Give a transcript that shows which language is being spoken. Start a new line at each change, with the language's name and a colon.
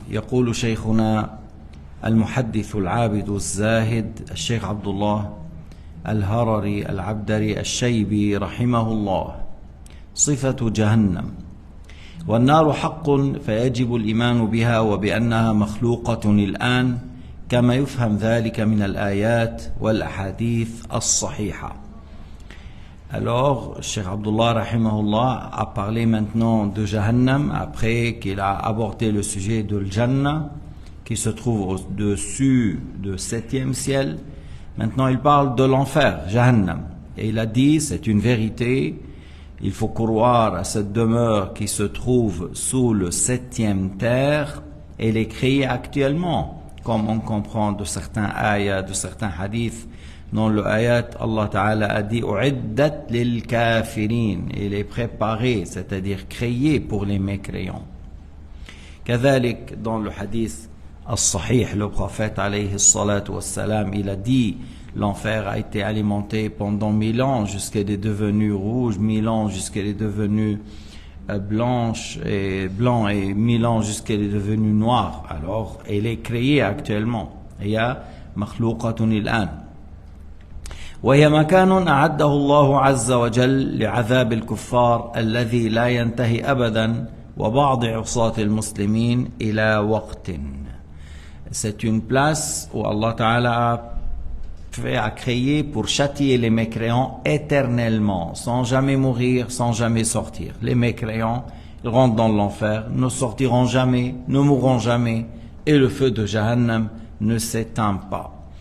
Arabic: يقول شيخنا المحدث العابد الزاهد الشيخ عبد الله الهرري العبدري الشيبي رحمه الله: صفة جهنم: والنار حق فيجب الإيمان بها وبأنها مخلوقة الآن كما يفهم ذلك من الآيات والأحاديث الصحيحة.
French: Alors, Cheikh Abdullah rahimahullah a parlé maintenant de Jahannam après qu'il a abordé le sujet de Jannah qui se trouve au-dessus du 7e ciel. Maintenant, il parle de l'enfer, Jahannam. Et il a dit, c'est une vérité, il faut croire à cette demeure qui se trouve sous le 7e terre. Elle est créée actuellement, comme on comprend de certains ayats, de certains hadiths. Dans le ayat, Allah Ta'ala a dit «
Arabic: U'iddat lil kafirin
French: » il est préparé, c'est-à-dire créé pour les mécréants. Kadhalik, dans le hadith al-sahih, le prophète alayhi salatu wassalam, il a dit l'enfer a été alimenté pendant 1000 ans jusqu'à est devenu rouge, 1000 ans jusqu'à est devenu blanc et 1000 ans jusqu'à est devenu noir. Alors, elle est créée actuellement. Il y a
Arabic: makhlouqatun al-an. وهي مكان أعده الله عز وجل لعذاب الكفار الذي لا ينتهي أبدا وبعض عصاة المسلمين إلى وقت.
French: C'est une place où Allah Ta'ala a créé pour châtier les mécréants éternellement, sans jamais mourir, sans jamais sortir. Les mécréants, ils rentrent dans l'enfer, ne sortiront jamais, ne mourront jamais, et le feu de Jahannam ne s'éteint pas.